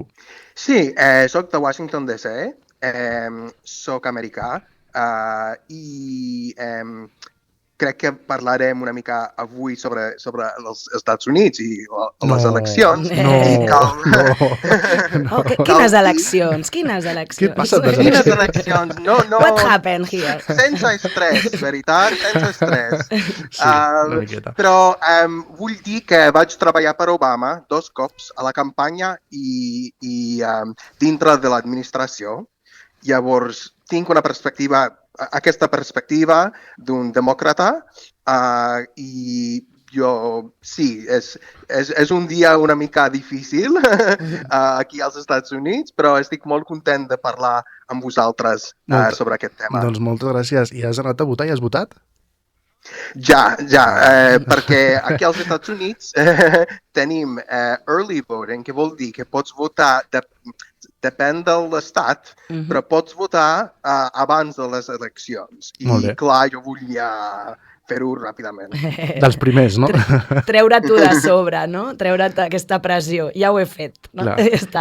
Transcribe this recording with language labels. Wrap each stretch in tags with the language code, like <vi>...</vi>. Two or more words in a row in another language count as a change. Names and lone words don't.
<ca>Sí, soc de Washington DC, soc americà i crec que parlarem una mica avui sobre els Estats Units i les eleccions. Quines eleccions? Què passa amb les Quines eleccions? eleccions? No.</ca> <en>What happened here?</en> <ca>Sense estrès, veritat? Sense estrès. Sí, una miqueta. Però vull dir que vaig treballar per Obama 2 cops a la campanya i dintre de l'administració. Llavors, tinc aquesta perspectiva d'un demòcrata i jo, sí, és un dia una mica difícil aquí als Estats Units, però estic molt content de parlar amb vosaltres sobre aquest tema. Doncs moltes gràcies. I has anat a votar i has votat? Ja, perquè aquí als Estats Units tenim</ca> <en>early voting,</en> <ca>que vol dir que pots votar, depèn de l'estat, però pots votar abans de les eleccions. I clar, jo volia fer-ho ràpidament. Dels primers, no? Treure tu de sobre, no? Treure't aquesta pressió. Ja ho he fet, no? Ja està.</ca>